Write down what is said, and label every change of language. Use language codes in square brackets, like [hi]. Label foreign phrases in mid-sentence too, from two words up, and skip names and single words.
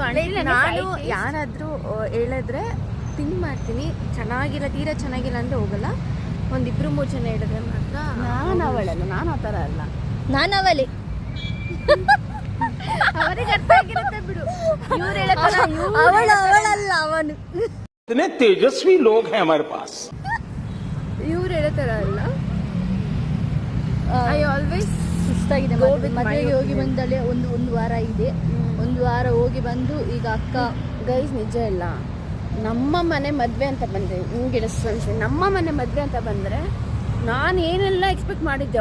[kn] ನಾನು ಯಾರಾದರೂ ಹೇಳಿದ್ರೆ ಥಿಂಕ್ ಮಾಡ್ತೀನಿ, ಚೆನ್ನಾಗಿಲ್ಲ, ತೀರಾ ಚೆನ್ನಾಗಿಲ್ಲ ಅಂದರೆ ಹೋಗಲ್ಲ. 1-2-3 ಜನ ಹೇಳಿದ್ರೆ ಮಾತ್ರ. ನಾನು ಅವಳಲ್ಲ, ನಾನು ಆ ಥರ ಅಲ್ಲ, ನಾನು ಅವಳಿ. ಅವರಿಗೆ ಅರ್ಥ ಆಗಿರುತ್ತೆ ಬಿಡು. ಇವ್ರು ಅವಳಲ್ಲ, ಅವನು. [hi] इतने तेजस्वी लोग हैं हमारे पास. [kn] ಇವ್ರು ಹೇಳೋ ಥರ ಅಲ್ಲ. [en] I always [kn] ಸುಸ್ತಾಗಿದೆ. ಮದುವೆಗೆ ಹೋಗಿ ಬಂದಲ್ಲೇ ಒಂದು ವಾರ ಇದೆ. ಒಂದು ವಾರ ಹೋಗಿ ಬಂದು ಈಗ ಅಕ್ಕ ಗೈಸ್ ನಿಜ ಇಲ್ಲ. ನಮ್ಮ ಮನೆ ಮದುವೆ ಅಂತ ಬಂದರೆ ನಿಮಗೆ ಅನ್ಸುತ್ತೆ, ನಮ್ಮ ಮನೆ ಮದುವೆ ಅಂತ ಬಂದರೆ ನಾನು ಏನೆಲ್ಲ ಎಕ್ಸ್ಪೆಕ್ಟ್ ಮಾಡಿದ್ದೆ.